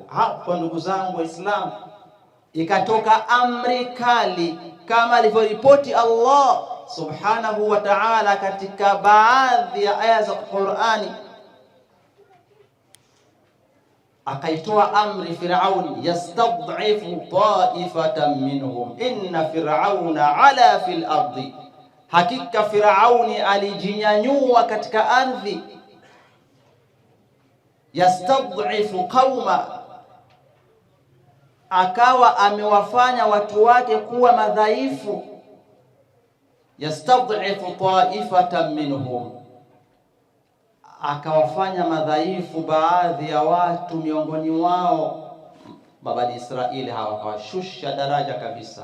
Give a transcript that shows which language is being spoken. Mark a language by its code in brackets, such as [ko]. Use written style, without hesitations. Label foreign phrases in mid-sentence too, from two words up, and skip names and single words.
[sw] Hapo ndugu zangu Waislamu, ikatoka amri kali kama alivyoripoti [ar] الله سبحانه وتعالى [sw] katika baadhi ya aya za Qur'ani. Akaitoa amri Firauni, [ar] يستضعف طائفة منهم إن فرعون علا في الأرض, [sw] hakika Firauni alijinyanyua katika ardhi. [ar] يستضعف قوما, [sw] akawa amewafanya watu wake kuwa madhaifu. [ar] يستضعف طائفة منهم, [sw] akawafanya madhaifu baadhi ya watu miongoni wao, Bani Israeli hawa akawashusha daraja kabisa.